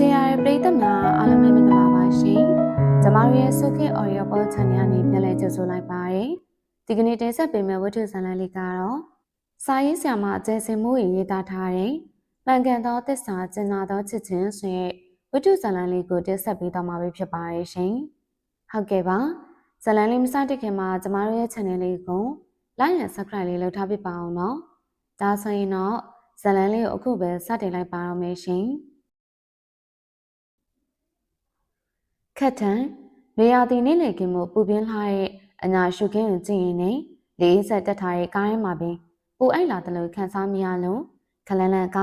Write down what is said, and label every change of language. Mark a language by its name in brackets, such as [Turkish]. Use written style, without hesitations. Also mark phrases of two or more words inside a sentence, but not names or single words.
[Burmese] ပရိသတ်များအားလုံးပဲမင်္ဂလာပါရှင်။ကျမတို့ရဲ့ဆုခေတ် Audio Pod Channel ကနေပြန်လည်ကြိုဆိုလိုက်ပါရစေ။ဒီကနေ့တင်ဆက်ပေးမယ့်ဝတ္ထုဇာတ်လမ်းလေးကတော့စာရေးဆရာမအကျဉ်းစင်မှုရေးသားထားတဲ့ပန်ကန်သောသစ္စာကျင်နာသောချစ်ချင်းဆိုတဲ့ဝတ္ထုဇာတ်လမ်းလေးကိုတင်ဆက်ပေးသွားမှာဖြစ်ပါရဲ့ရှင်။ဟုတ်ကဲ့ပါ။ဇာတ်လမ်းလေးမစတင်ခင်မှာကျမတို့ရဲ့ channel လေးကို [English] like and subscribe [Burmese] လေးလုပ်ထားပြပါအောင်နော်။ဒါဆိုရင်တော့ဇာတ်လမ်းလေးကိုအခုပဲစတင်လိုက်ပါတော့မယ်ရှင်။ ခက်ထန်နေရာတီနေ့လေကင်းမှုပူပြင်းလာတဲ့အညာရှုခင်းကိုကြည့်ရင်လည်းလေးဆက်တက်ထားတဲ့ကားထဲမှာပင်ပူအိုက်လာတယ်လို့ခန်းစားမိရလို့ခလန်းလန်းကား